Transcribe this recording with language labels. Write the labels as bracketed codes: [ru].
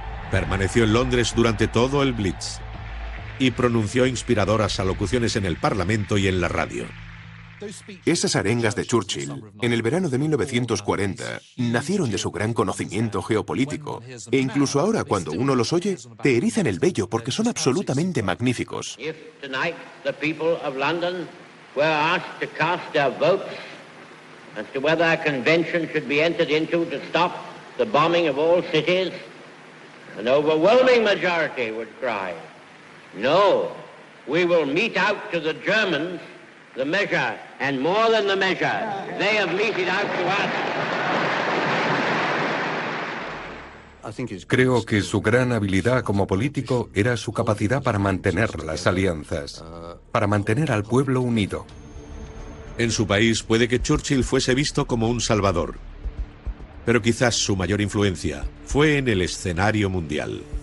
[es] Permaneció en Londres durante todo el Blitz y pronunció inspiradoras alocuciones en el Parlamento y en la radio. Esas arengas de Churchill, en el verano de 1940, nacieron de su gran conocimiento geopolítico, e incluso ahora cuando uno los oye, te erizan el vello porque son absolutamente magníficos. [en] If tonight the people of London were asked to cast their votes as to whether a convention should be entered into to stop the bombing of all cities, an overwhelming majority would cry, "No, we will mete out to the Germans the measure, and more than the measure, they have meted out to us." [es] Creo que su gran habilidad como político era su capacidad para mantener las alianzas, para mantener al pueblo unido. En su país puede que Churchill fuese visto como un salvador, pero quizás su mayor influencia fue en el escenario mundial.